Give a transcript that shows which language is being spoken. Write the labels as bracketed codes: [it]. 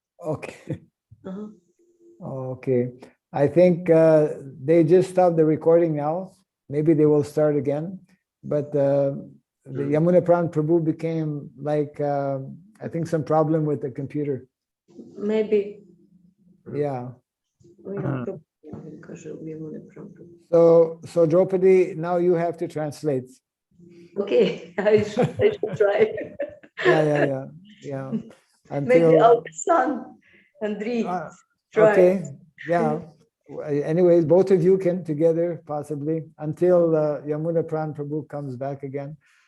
[en] Okay. Okay. I think they just stopped the recording now. Maybe they will start again. But the Yamuna Pran Prabhu became like, I I think some problem with the computer. Maybe. Yeah. [uk] У нього проблеми, він каже, йому не правда. [en] So Draupadi, now you have to translate. Okay, I should try. Yeah. Maybe our son, Andrei, try. Okay, yeah. Anyways, both of you can together possibly until Yamuna Pran Prabhu comes back again.